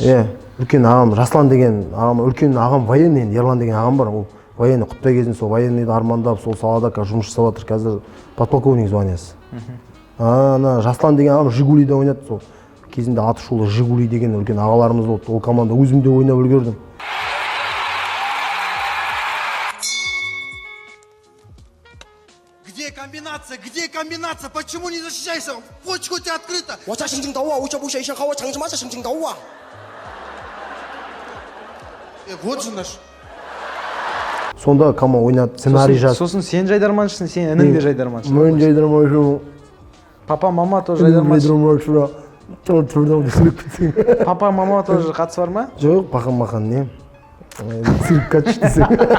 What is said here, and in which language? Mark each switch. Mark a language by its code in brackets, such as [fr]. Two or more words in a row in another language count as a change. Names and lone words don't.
[kk] Үлкен ағам Жаслан деген ағам, үлкен ағам военный, Ерлан деген ағам бар. Ол военный құтпай кезінде сол военныйды армандап, сол салада жұмыс жасап жатыр. Қазір подполковник званиясы. Ана Жаслан деген ағам Жигулиде ойнады. Сол кезінде аты шулы Жигули деген үлкен ағаларымыз болды. Ол команда өзімде ойнап үлгердім. [ru] Где комбинация? Где комбинация? Почему не защищайся? Почка у тебя открыта. Вот же наш. [kk] Сонда кама ойнады, сценарий жазды. Сосын сен Жайдарманшысың, сен інің де Жайдарманшы. Мен Жайдарманшымын. [ru] Папа, мама тоже [kk] Жайдарманшы. [ru] Папа, мама тоже [kk] қатысы бар ма? Жоқ, бақан не? Циркқа түштісің.